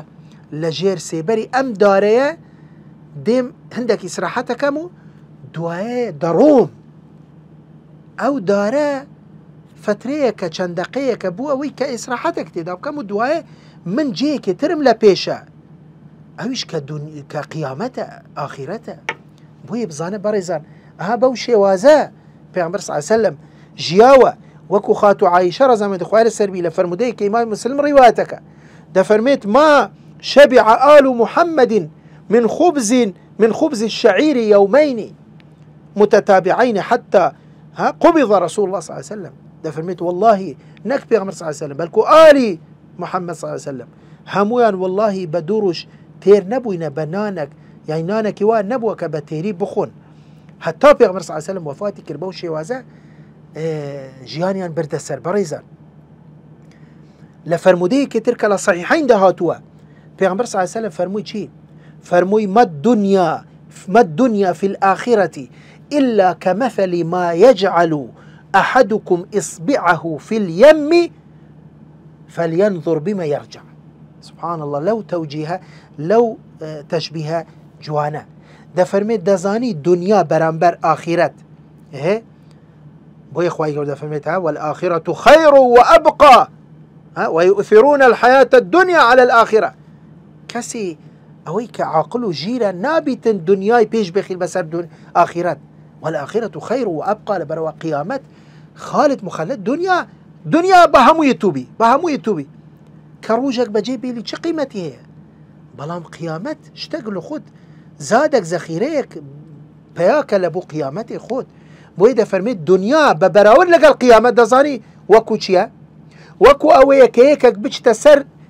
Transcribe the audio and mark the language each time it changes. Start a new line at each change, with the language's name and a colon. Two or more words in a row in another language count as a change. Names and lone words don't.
Central Kurdish: لە ژێر سێبەری ئەم دارەیە دێم هەندێک ئیسراحەتەکەم و دوایە دەڕۆم ئەو دارە فترەیەکە چەند دقەیەکە بوو ئەوەی کە ئیسراحەتێک تێدا بکەم و دوایە من جێکی ترم لە پێشە ئەویش کە قیامەتە ئاخیرەتە بۆیە بزانە بەڕێزان ئەها بەو شێوازە پێغەمبەر
Arabic: صلی الله علیه وسلم
Central Kurdish: ژیاوە وەکو خاتو عایشە ڕەزامەتی خوای لەسەر بی لە فەرمودەیەکی ئیمامی مسلم ڕیواتەکە دەفەرمێت
Arabic: ما شبع آل محمد من خبز الشعير يومين متتابعين حتى قبض رسول الله صلى الله عليه وسلم
Central Kurdish: دەفەرمێت والله نەک پێغەمبەر
Arabic: صلى الله عليه وسلم
Central Kurdish: بەلکو ئالی محەممەد
Arabic: صلى الله عليه وسلم
Central Kurdish: هەمویان والله بە دووڕۆژ تێر نەبووینە بە نانێک یانی نانێکی وا نەبووە کە بە تێری بخۆن حتا پێغەمبەر
Arabic: صلى الله عليه
Central Kurdish: وسلم وفاتی کرد بەو شێوازە ژیانیان بردەسەر بەڕێزان لە فەرمودەیەکی تر کە لە صحیحین داهاتووە پێغەمبەر
Arabic: صلى الله عليه وسلم
Central Kurdish: فەرمووی چی فەرمووی
Arabic: ما الدنيا في الآخرة إلا كمثل ما يجعل أحدكم إصبعه في اليم فلينظر بما يرجع سبحان الله لو توجيه لو تشبيه
Central Kurdish: جوانا دەفەرمێت دەزانی دنیا بەرامبەر ئاخرەت بۆیە خوای گەورە دەفەرمێت
Arabic: والآخرة خير وأبقى ويؤثرون الحياة الدنيا على الآخرة
Central Kurdish: کەسی ئەوەی کە عاقل و ژیرە نابیتن دنیای پێش بخیل بەسەر ئاخرەت
Arabic: والآخرة خير وأبقى
Central Kurdish: لەبەرەوە قیامەت
Arabic: خالد مخلد
Central Kurdish: دنیا بە هەمووی تووبی کە ڕۆژێک بەجێ بێلی چه قیمەتی هەیە بەڵام قیامەت شتێک لە خۆت زادێک زەخیرەیەک پەیاکە لە بۆ قیامەتی خۆت بۆی دەفەرمێت دنیا بە بەراورد لەگەڵ قیامەت دەزانی وەکو چییە وەکو ئەوەیە کە یەکێک بچتە سەر